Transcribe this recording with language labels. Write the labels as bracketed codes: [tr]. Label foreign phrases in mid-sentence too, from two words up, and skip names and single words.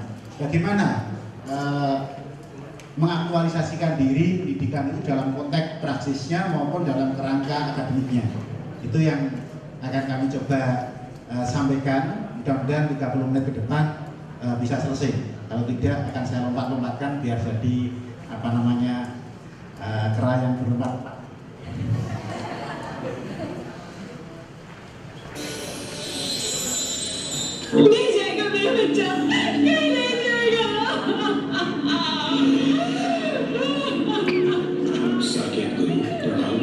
[id] Bagaimana mengaktualisasikan diri pendidikan itu dalam konteks praksisnya maupun dalam kerangka akademiknya. Itu yang akan kami coba sampaikan. Mudah-mudahan 30 menit ke depan bisa selesai. Kalau tidak akan saya lompat-lompatkan biar jadi kera yang berlompat-lompat. [hi] नहीं जाएगा मेरा बच्चा, कहीं नहीं जाएगा। साकेत गुरु प्रणाम।